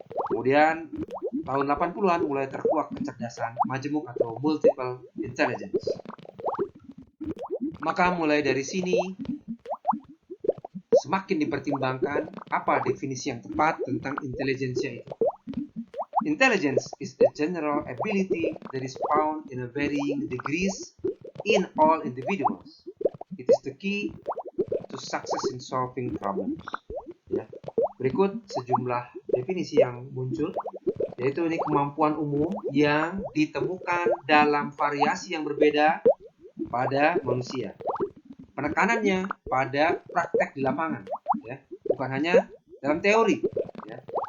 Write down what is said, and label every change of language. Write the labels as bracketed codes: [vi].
[id] Kemudian tahun 80-an mulai terkuak kecerdasan majemuk atau multiple intelligence. Maka mulai dari sini semakin dipertimbangkan apa definisi yang tepat tentang intelijensia itu. [en] Intelligence is a general ability that is found in a varying degrees in all individuals. It is the key to success in solving problems. [id] Ya. Berikut sejumlah definisi yang muncul, yaitu ini kemampuan umum yang ditemukan dalam variasi yang berbeda pada manusia. Penekanannya pada praktek di lapangan, ya, bukan hanya dalam teori. Ya.